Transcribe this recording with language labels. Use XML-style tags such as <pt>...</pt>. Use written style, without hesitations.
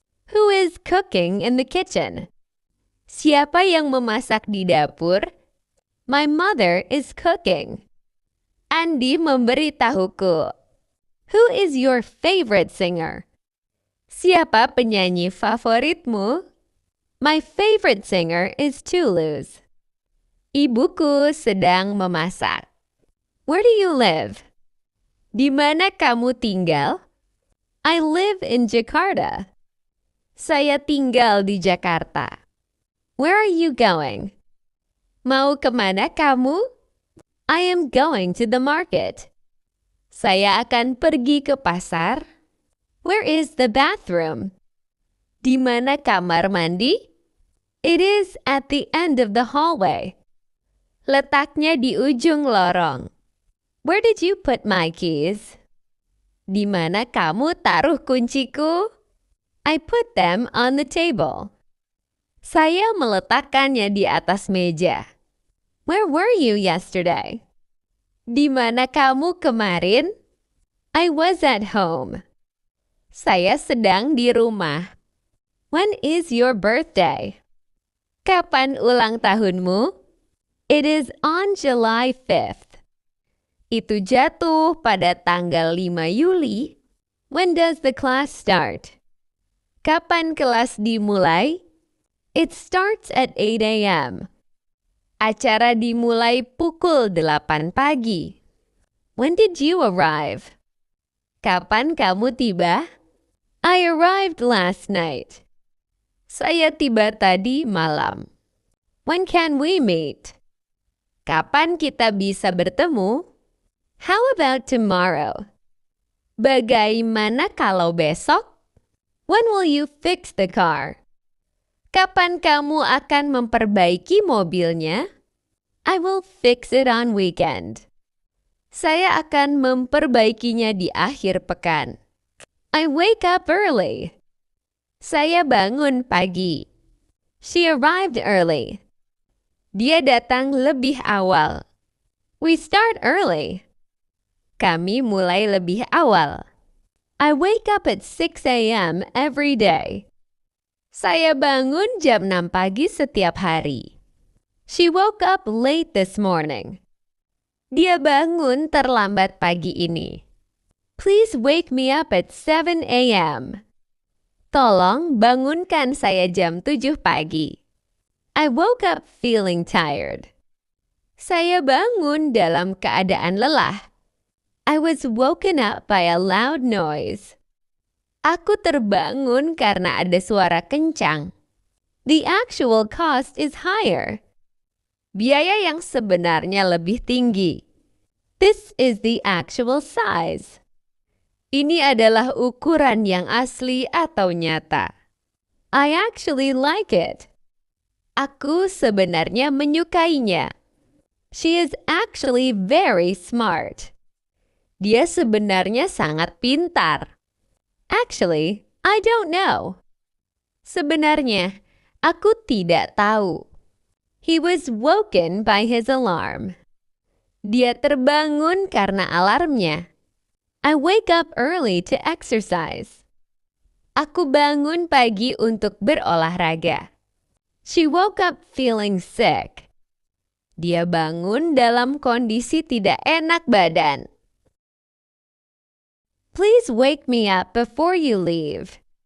<en>Who is cooking in the kitchen?</en> <id>Siapa yang memasak di dapur?</id> <en>My mother is cooking. Andy</en> <id>memberitahuku.</id> <en>Who is your favorite singer?</en> <id>Siapa penyanyi favoritmu?</id> <en>My favorite singer is Toulouse.</en> <id>Ibuku sedang memasak.</id> <en>Where do you live?</en> <id>Di mana kamu tinggal?</id> <en>I live in Jakarta.</en> <id>Saya tinggal di Jakarta.</id> <en>Where are you going?</en> <id>Mau kemana kamu?</id> <en>I am going to the market.</en> <id>Saya akan pergi ke pasar.</id> <en>Where is the bathroom?</en> <id>Di mana kamar mandi?</id> <en>It is at the end of the hallway.</en> <id>Letaknya di ujung lorong.</id> <en>Where did you put my keys?</en> <id>Di mana kamu taruh kunciku?</id> <en>I put them on the table.</en> <id>Saya meletakkannya di atas meja.</id> <en>Where were you yesterday?</en> <id>Di mana kamu kemarin?</id> <en>I was at home.</en> <id>Saya sedang di rumah.</id> <en>When is your birthday?</en> <id>Kapan ulang tahunmu?</id> <en>It is on July 5th.</en> <id>Itu jatuh pada tanggal 5 Juli.</id> <en>When does the class start?</en> <id>Kapan kelas dimulai?</id> <en>It starts at 8 a.m.</en> <id>Acara dimulai pukul 8 pagi.</id> <en>When did you arrive?</en> <id>Kapan kamu tiba?</id> <en>I arrived last night.</en> <id>Saya tiba tadi malam.</id> <en>When can we meet?</en> <id>Kapan kita bisa bertemu?</id> <en>How about tomorrow?</en> <id>Bagaimana kalau besok?</id> <en>When will you fix the car?</en> <id>Kapan kamu akan memperbaiki mobilnya?</id> <en>I will fix it on weekend.</en> <id>Saya akan memperbaikinya di akhir pekan.</id> <en>I wake up early.</en> <id>Saya bangun pagi.</id> <en>She arrived early.</en> <id>Dia datang lebih awal.</id> <en>We start early.</en> <id>Kami mulai lebih awal.</id> <en>I wake up at 6 a.m. every day.</en> <id>Saya bangun jam 6 pagi setiap hari.</id> <en>She woke up late this morning.</en> <id>Dia bangun terlambat pagi ini.</id> <en>Please wake me up at 7 a.m.</en> <id>Tolong bangunkan saya jam 7 pagi.</id> <en>I woke up feeling tired.</en> <id>Saya bangun dalam keadaan lelah.</id> <en>I was woken up by a loud noise.</en> <id>Aku terbangun karena ada suara kencang.</id> <en>The actual cost is higher.</en> <id>Biaya yang sebenarnya lebih tinggi.</id> <en>This is the actual size.</en> <id>Ini adalah ukuran yang asli atau nyata.</id> <en>I actually like it.</en> <id>Aku sebenarnya menyukainya.</id> <en>She is actually very smart.</en> <id>Dia sebenarnya sangat pintar.</id> <en>Actually, I don't know.</en> <id>Sebenarnya, aku tidak tahu.</id> <en>He was woken by his alarm.</en> <id>Dia terbangun karena alarmnya.</id> <en>I wake up early to exercise.</en> <id>Aku bangun pagi untuk berolahraga.</id> <en>She woke up feeling sick.</en> <id>Dia bangun dalam kondisi tidak enak badan.</id> <en>Please wake me up before you leave.</en>